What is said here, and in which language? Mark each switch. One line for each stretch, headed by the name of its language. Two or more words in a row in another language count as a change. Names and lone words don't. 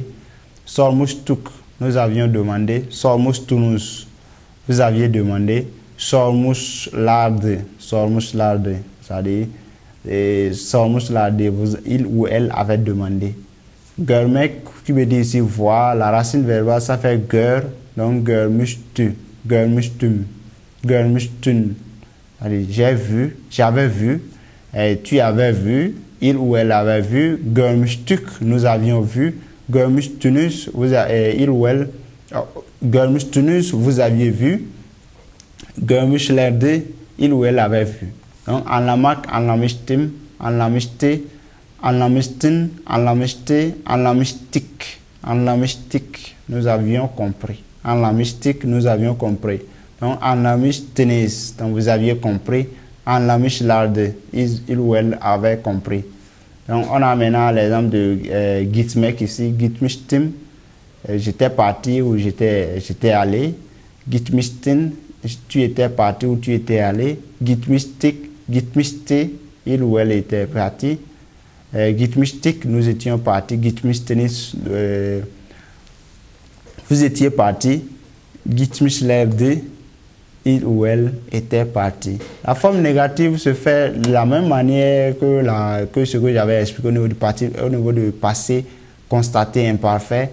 French: Sormustuk, nous avions demandé. Sormustunus, vous aviez demandé. Sormuslarde, c'est-à-dire sormuslarde, il ou elle avait demandé. Görmek, qui veut dire ici voir, la racine verbale ça fait gör, donc
Turkish: görmüştü, görmüştüm, görmüştün.
French: J'ai vu, j'avais vu, et tu avais vu, il ou elle avait vu, görmüştük, nous avions vu, görmüştünüz, il ou elle Görmüştünüz, vous aviez vu. Görmüşlerdi, il ou elle avait vu. Donc,
Turkish: anlamak, anlamıştım, anlamıştı, anlamıştın, anlamıştı, anlamıştık, anlamıştık,
French: nous avions compris. Anlamıştık, nous avions compris. Donc, anlamıştınız, donc vous aviez compris. Anlamışlardı, il ou elle avait compris. Donc, on a maintenant l'exemple de gitmek ici. Gitmiştim, j'étais parti ou j'étais allé. Gitmiştin, tu étais parti ou tu étais allé.
Turkish: Gitmiştik, gitmişti,
French: il ou elle était parti. Gitmiştik, nous étions partis. Gitmiştiniz, vous étiez parti. Gitmişlerdi, il ou elle était parti. La forme négative se fait de la même manière que ce que j'avais expliqué au niveau du passé constaté imparfait.